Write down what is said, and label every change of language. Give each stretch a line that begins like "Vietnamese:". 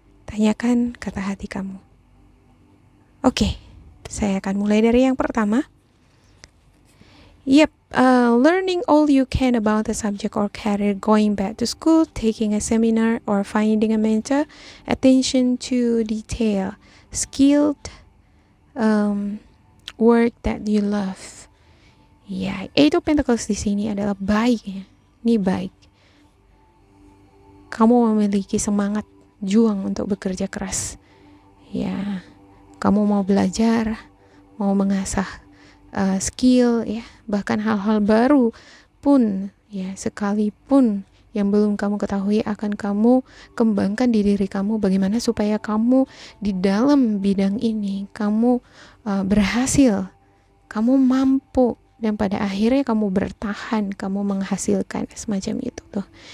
Indonesian: Tanyakan kata hati kamu. Oke, saya akan mulai dari yang pertama.
English: Yep, learning all you can about the subject or career, going back to school, taking a seminar, or finding a mentor, attention to detail, skilled work that you love.
Indonesian: Ya, Eight of Pentacles di sini adalah baik ya. Ini baik. Kamu memiliki semangat juang untuk bekerja keras. Ya, kamu mau belajar, mau mengasah skill ya, bahkan hal-hal baru pun ya, sekalipun yang belum kamu ketahui akan kamu kembangkan di diri kamu, bagaimana supaya kamu di dalam bidang ini kamu berhasil, kamu mampu, dan pada akhirnya kamu bertahan, kamu menghasilkan semacam itu tuh.